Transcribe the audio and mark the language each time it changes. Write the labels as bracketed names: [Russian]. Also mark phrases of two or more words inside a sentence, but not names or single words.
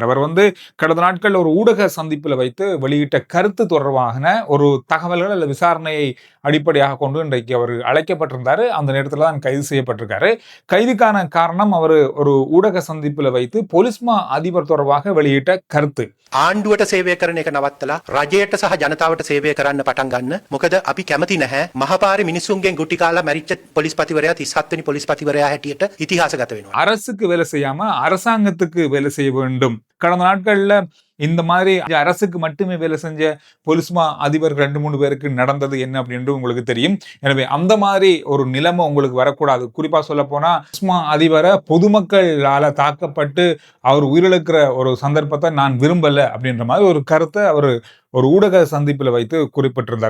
[Tamil] அவர் கடந்த நாட்கள் ஒரு ஊடக சந்திப்பில் வைத்து வெளியிட்ட கருத்து தொடர்பான ஒரு தகவல்கள் அல்லது விசாரணையை அடிப்படையாக கொண்டு இன்றைக்கு அவர் அழைக்கப்பட்டிருந்தாரு. அந்த நேரத்தில் தான் கைது செய்யப்பட்டிருக்காரு. கைதுக்கான காரணம் அவர் ஒரு ஊடக சந்திப்பில் வைத்து பொலிஸ்மா அதிபர் தொடர்பாக வெளியிட்ட கருத்து. [Sinhala] ආණ්ඩුවට සේවය කරන එක නවත්තලා රජයට සහ ජනතාවට සේවය කරන්න පටන් ගන්න. මොකද අපි කැමති නැහැ මහපාරේ මිනිසුන්ගෙන් ගුටි කාලා මැරිච්ච පොලිස්පතිවරයා 37 වෙනි පොලිස්පතිවරයා හැටියට ඉතිහාසගත වෙනවා. [Tamil] அரசுக்கு வேலை செய்யாம அரசாங்கத்துக்கு வேலை செய்ய வேண்டும். கடந்த நாட்கள்ல இந்த மாதிரி அரசுக்கு மட்டுமே வேலை செஞ்ச பொலிஸ்மா அதிபர் 2-3 பேருக்கு நடந்தது என்ன அப்படின்னு உங்களுக்கு தெரியும். எனவே அந்த மாதிரி ஒரு நிலைமை உங்களுக்கு வரக்கூடாது. குறிப்பா சொல்ல போனா பொலிஸ்மா அதிபரை பொதுமக்களால தாக்கப்பட்டு அவர் உயிரிழக்கிற ஒரு சந்தர்ப்பத்தை நான் விரும்பல அப்படின்ற மாதிரி ஒரு கருத்தை அவர் ஒரு ஊடக சந்திப்பில் வைத்து குறிப்பிட்டிருந்தார்.